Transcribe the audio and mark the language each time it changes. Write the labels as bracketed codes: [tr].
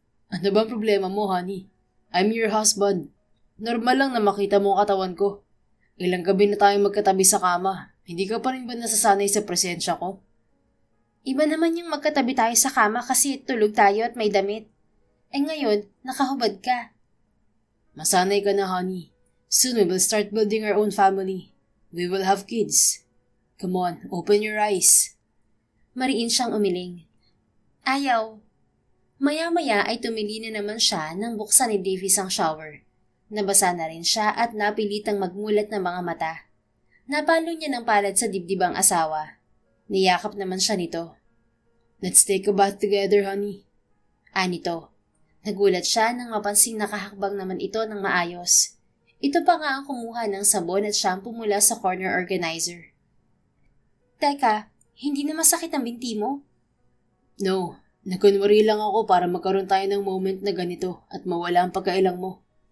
[tl] Ano ba ang problema mo, honey? [en] I'm your husband. [tl] Normal lang na makita mo ang katawan ko. Ilang gabi na tayong magkatabi sa kama. Hindi ka pa rin ba nasasanay sa presensya ko? Iba naman yung magkatabi tayo sa kama kasi tulog tayo at may damit. Ngayon, nakahubad ka. Masanay ka na, honey. [en] Soon we will start building our own family. We will have kids. Come on, open your eyes. [tl] Mariin siyang umiling. Ayaw. Maya-maya ay tumili na naman siya nang buksan ni Davies ang shower. Nabasa na rin siya at napilitang magmulat ng mga mata. Napalo niya ng palad sa dibdib ang asawa. Niyakap naman siya nito. [en] Let's take a bath together, honey. [tl] Anito. Nagulat siya nang mapansing nakahakbang naman ito ng maayos. Ito pa nga ang kumuha ng sabon at shampoo mula sa corner organizer. Teka, hindi na masakit ang binti mo? No, nagkunwari lang ako para magkaroon tayo ng moment na ganito at mawala ang pagkailang mo.